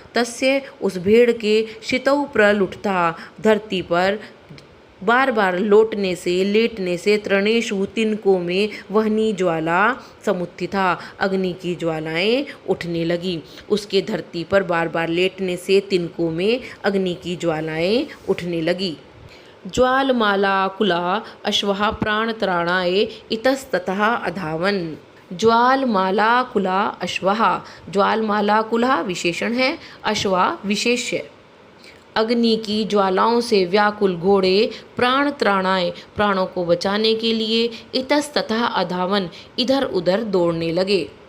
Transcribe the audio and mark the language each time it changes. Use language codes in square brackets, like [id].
[sa] तस्य [hi] उस भेड़ के [sa] शितौ प्रलुठता [hi] धरती पर बार बार लौटने से लेटने से, [sa] तृणेषु [hi] तिनकों में, [sa] वहनी ज्वाला समुत्थिता [hi] अग्नि की ज्वालाएं उठने लगी। उसके धरती पर बार बार लेटने से तिनकों में अग्नि की ज्वालाएं उठने लगी। [sa] ज्वालमालाकुला अश्वः प्राणत्राणाय इतस्ततः अधावन। ज्वालमालाकुला अश्वः, ज्वालमालाकुला [hi] विशेषण है, [sa] अश्वा विशेष्य। [hi] अग्नि की ज्वालाओं से व्याकुल घोड़े [sa] प्राण त्राणाए [hi] प्राणों को बचाने के लिए [sa] इतस्ततः अधावन [hi] इधर उधर दौड़ने लगे।